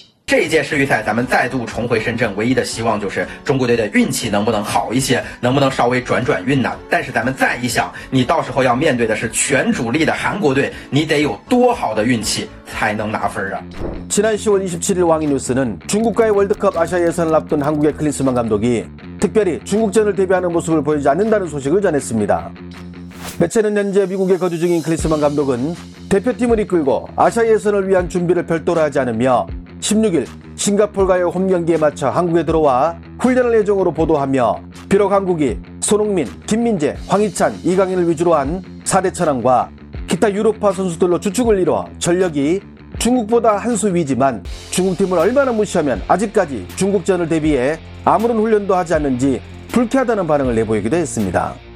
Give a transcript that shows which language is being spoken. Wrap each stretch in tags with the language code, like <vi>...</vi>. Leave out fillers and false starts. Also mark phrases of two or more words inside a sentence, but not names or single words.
<zh>这一届世预赛咱们再度重回深圳，唯一的希望就是中国队的运气能不能好一些，能不能稍微转运呢？但是咱们再一想，你到时候要面对的是全主力的韩国队，你得有多好的运气才能拿分啊！</zh> <ko>지난 10월 27일 왕이뉴스는 중국과의 월드컵 아시아 예선을 앞둔 한국의 클린스만 감독이 특별히 중국전을 대비하는 모습을 보이지 않는다는 소식을 전했습니다. 매체는 현재 미국에 거주 중인 클린스만 감독은 대표팀을 이끌고 아시아 예선을 위한 준비를 별도로 하지 않으며 16일 싱가포르과의 홈경기에 맞춰 한국에 들어와 훈련을 예정으로 보도하며, 비록 한국이 손흥민, 김민재, 황희찬, 이강인을 위주로 한 4대 천왕과 기타 유로파 선수들로 주축을 이뤄 전력이 중국보다 한 수 위지만 중국팀을 얼마나 무시하면 아직까지 중국전을 대비해 아무런 훈련도 하지 않는지 불쾌하다는 반응을 내보이기도 했습니다.</ko>